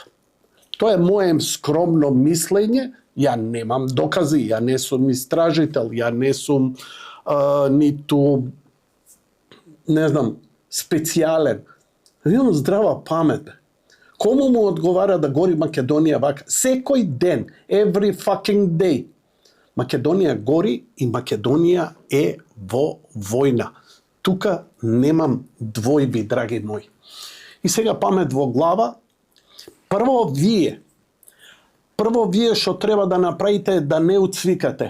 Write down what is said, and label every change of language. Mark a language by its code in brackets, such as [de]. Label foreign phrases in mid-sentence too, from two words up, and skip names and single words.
[mk] Тоа е моје скромно мислење, ја немам докази, ја не сум истражител, ја не сум ниту, не знам, специјален. Имам здрава памет. Кому му одговара да гори Македонија вака? Секој ден, [en] every fucking day. [mk] Македонија гори и Македонија е во војна. Тука немам двојби, драги мои. И сега памет во глава. Прво вие што треба да направите е да не уцвикате.